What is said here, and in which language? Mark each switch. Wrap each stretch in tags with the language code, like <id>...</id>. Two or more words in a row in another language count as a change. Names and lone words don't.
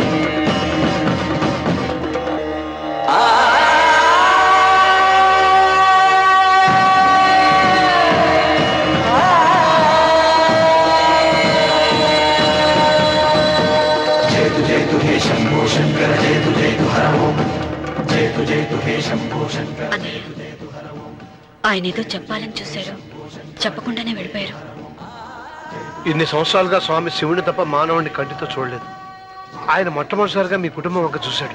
<sa>जयतु जयतु हे शंभो शंकर जयतु जयतु हर ओम जयतु जयतु हे शंभो शंकर जयतु जयतु हर ओम</sa> <te>ఆయన ఏదో చెప్పాలని చూశారు, చెప్పకుండానే వెళ్ళిపోయారు. ఇన్ని సంవత్సరాలుగా స్వామి శివుని తప్ప మానవుడిని కంటితో చూడలేదు. ఆయన మొట్టమొదటిసారిగా మీ కుటుంబం వంక చూశాడు.</te>